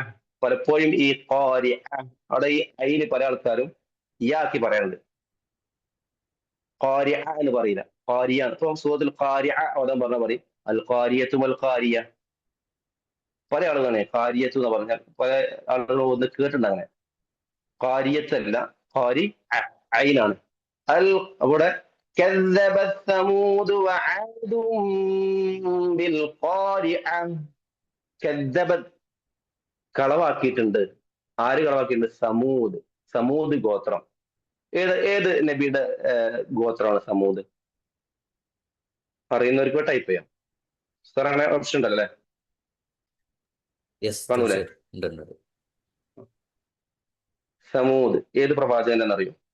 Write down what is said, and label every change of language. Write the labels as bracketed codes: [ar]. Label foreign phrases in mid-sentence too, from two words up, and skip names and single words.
[ml] പലപ്പോഴും ഈ ഖാരിഅ അവിടെ ഈ ഐന് പല ആൾക്കാരും ഇയാക്കി പറയാറുണ്ട്, ഖാരിഅ എന്ന് പറയില്ല, ഖാരിയ. ഇപ്പൊ സൂറത്തുൽ ഖാരിഅ ഓതാൻ പറഞ്ഞാൽ പറയും [ar] القارية والقارية. [ml] പല ആളുകളാണ് ഖാരിയത്തു എന്ന് പറഞ്ഞാൽ, പല ആളുകളും ഒന്ന് കേട്ടിട്ടുണ്ട് അങ്ങനെ. ഖാരിയത്ത് അല്ല, ഖാരി ഐനാണ്. അൽ അവിടെ [ar] كذبت ثمود وعاد بالقارعة. [ml] كذبت കളവാക്കിയിട്ടുണ്ട്. ആര് കളവാക്കിയിട്ടുണ്ട്? സമൂദ്. സമൂദ് ഗോത്രം. ഏത് നബിയുടെ ഗോത്രമാണ് സമൂദ്? അറിയുന്നവർക്ക് ടൈപ്പ് ചെയ്യാം. സാർ അങ്ങനെ ഓപ്ഷൻ ഉണ്ടല്ലോ അല്ലേ? കാണൂലേ? സമൂദ് ഏത് പ്രവാചകൻ അറിയും?